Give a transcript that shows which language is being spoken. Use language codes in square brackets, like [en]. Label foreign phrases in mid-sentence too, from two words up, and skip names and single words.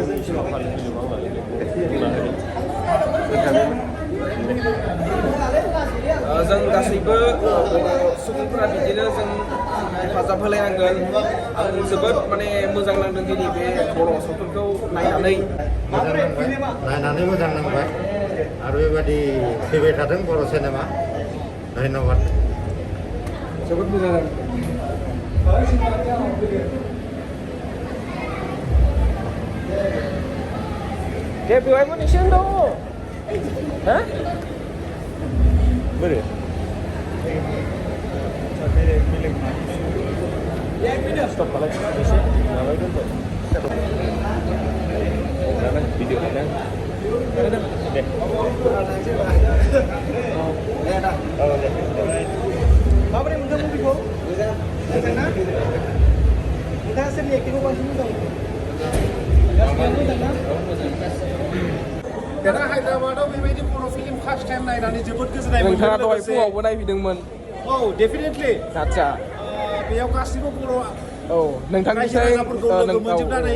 [brx] जों गासैबो सुबुंफोरा बिदिनो जों हेफाजाब होलायनांगोन आं जोबोद माने मोजां नांदों दिनै बे बर' सावथुनखौ नायनानै मोजां नांबाय आरो बेबायदि फैबाय थादों बर' सिनेमा धन्यबाद जोबोद मोजां जादों [ms] Dia biar Malaysia tu. Ha? Boleh. Stop balik. Nama itu tu. Mana video mana? Mana? Deh. Oh, deh. Apa ni mudah movie ko? Kita sendiri aktif macam ni tau. [brx] दाना हायद्राबादाव बेबायदि बर' फिल्म [en] first time [brx] नायनानै जोबोद गोजोननाय मोनदों नोंथाङा दहाय फुङावबो नायफैदोंमोन औ डेफिनेटलि आदसा बेयाव गासिबो बर' औ नोंथांनिसिम लोगो मोनजोबनानै